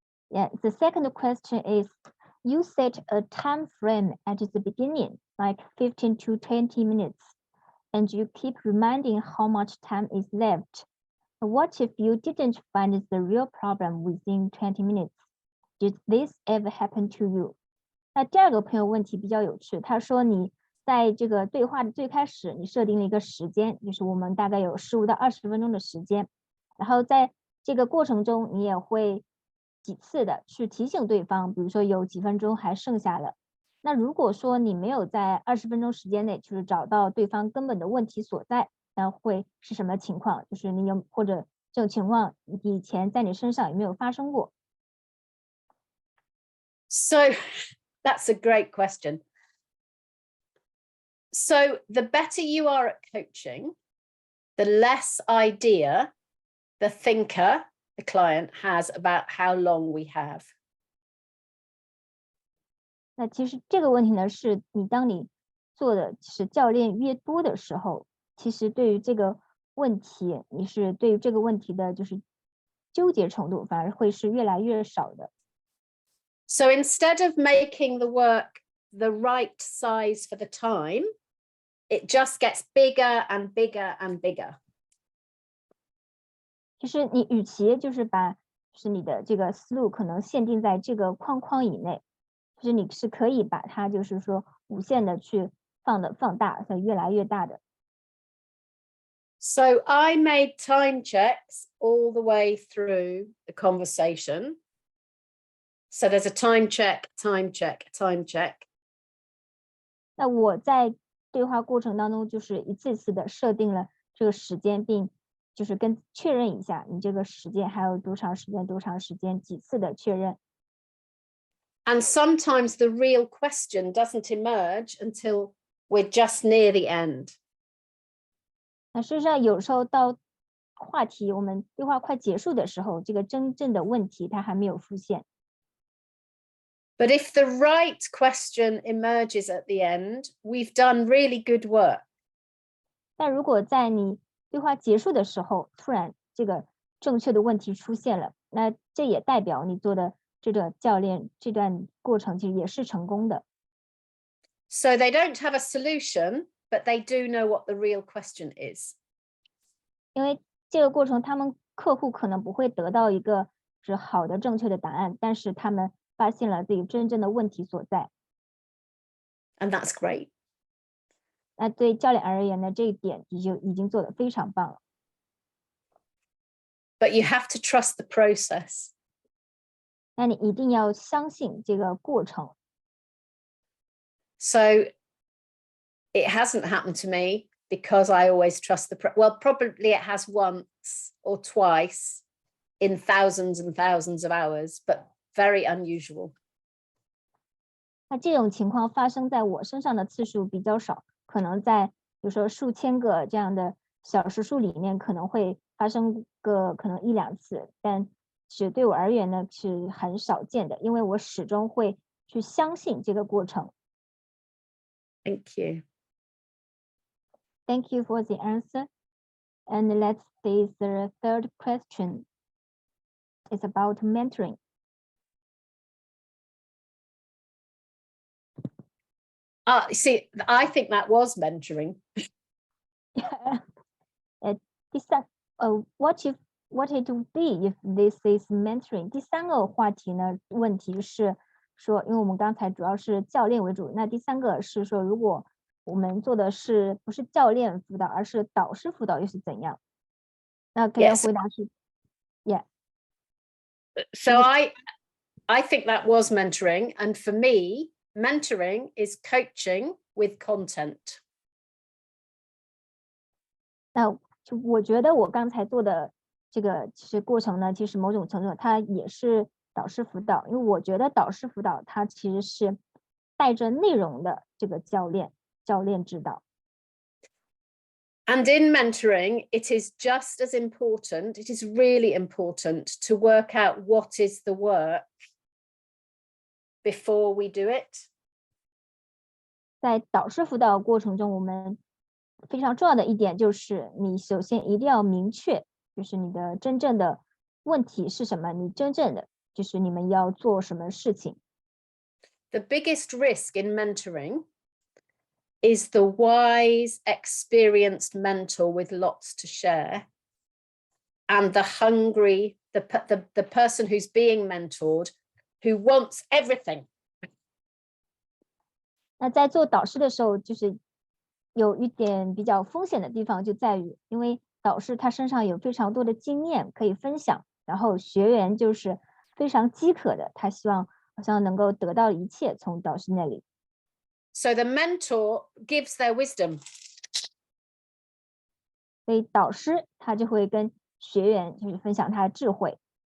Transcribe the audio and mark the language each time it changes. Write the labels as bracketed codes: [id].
[en] Yeah, the second question is, you set a time frame at the beginning, like 15 to 20 minutes, and you keep reminding how much time is left. What if you didn't find the real problem within 20 minutes? Did this ever happen to you? [zh] 那第二个朋友问题比较有趣，他说你在这个对话的最开始，你设定了一个时间，就是我们大概有15到20分钟的时间，然后在这个过程中，你也会几次的去提醒对方，比如说有几分钟还剩下了。那如果说你没有在20分钟时间内，就是找到对方根本的问题所在，那会是什么情况？就是你有或者这种情况以前在你身上有没有发生过？ [en] So that's a great question. So the better you are at coaching, the less idea the thinker, the client, has about how long we have. [zh] 那其实这个问题呢，是你当你做的是教练越多的时候，其实对于这个问题，你是对于这个问题的就是纠结程度反而会是越来越少的。 [en] So instead of making the work the right size for the time, it just gets bigger and bigger and bigger. [zh] 就是你与其就是把就是你的这个思路可能限定在这个框框以内，就是你是可以把它就是说无限的去放大，所以越来越大的。 [en] So I made time checks all the way through the conversation. So there's a time check, time check, time check. [zh] 那我在对话过程当中就是一次次的设定了这个时间，并就是跟确认一下你这个时间还有多长时间，几次的确认。 [en] And sometimes the real question doesn't emerge until we're just near the end. [zh] 那事实上有时候到话题我们对话快结束的时候，这个真正的问题它还没有出现。 [en] But if the right question emerges at the end, we've done really good work. [zh] 但如果在你对话结束的时候，突然这个正确的问题出现了，那这也代表你做的这个教练这段过程其实也是成功的。 [en] So they don't have a solution, but they do know what the real question is. [zh] 因为这个过程他们客户可能不会得到一个是好的正确的答案，但是他们发现了自己真正的问题所在。 [en] And that's great. [zh] 那对教练而言呢，这一点就已经做得非常棒了。 [en] But you have to trust the process. [zh] 那你一定要相信这个过程。 [en] So it hasn't happened to me, because I always trust well, probably it has once or twice in thousands and thousands of hours, but very unusual. [zh] 那这种情况发生在我身上的次数比较少，可能在比如说数千个这样的小时数里面可能会发生个可能1、2次，但是对我而言呢是很少见的，因为我始终会去相信这个过程。 [en] Thank you. Thank you for the answer. And let's see the third question. It's about mentoring. See, I think that was mentoring. What it would be if this is mentoring? [zh] 第三个话题呢，问题是说，因为我们刚才主要是教练为主，那第三个是说，如果我们做的是不是教练辅导，而是导师辅导又是怎样？那可以回答是 ，Yeah. [en] So I think that was mentoring, and for me, mentoring is coaching with content. [zh] 那就我觉得我刚才做的这个其实过程呢，其实某种程度它也是导师辅导，因为我觉得导师辅导它其实是带着内容的这个教练指导。 [en] And in mentoring, it is just as important, it is really important to work out what is the work before we do it. [zh] 在导师辅导过程中，我们非常重要的一点就是，你首先一定要明确，就是你的真正的问题是什么，你真正的就是你们要做什么事情。 [en] The biggest risk in mentoring is the wise, experienced mentor with lots to share, and the hungry, the person who's being mentored, who wants everything. [zh] 那在做导师的时候，就是有一点比较风险的地方，就在于，因为导师他身上有非常多的经验可以分享，然后学员就是非常饥渴的，他希望好像能够得到一切从导师那里。 [en] So the mentor gives their wisdom. [zh] 所以导师他就会跟学员就是分享他的智慧。